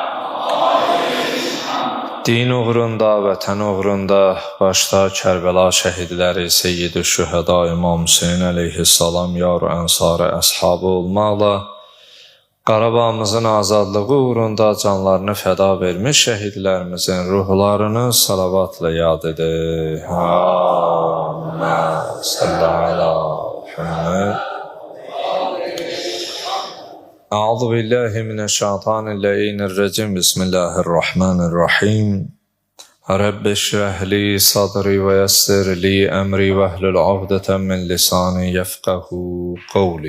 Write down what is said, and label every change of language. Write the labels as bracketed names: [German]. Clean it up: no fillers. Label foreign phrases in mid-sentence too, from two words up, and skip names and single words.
[Azerbaijani] Din uğrunda, vətən uğrunda başda Kərbəla şəhidləri Seyyid-i Şühəda İmam Hüseyin əleyhissalam yar-ı ənsarı əshabı olmaqla Qarabağımızın azadlığı uğrunda canlarını fəda vermiş şəhidlərimizin ruhlarını salavatla yad edir. [Arabic] اللهم صل على محمد. أعوذ بالله من الشيطان الرجيم. بسم الله الرحمن الرحيم رب اشرح لي صدري ويسر لي أمري واحلل عقدة من لساني يفقهوا قولي.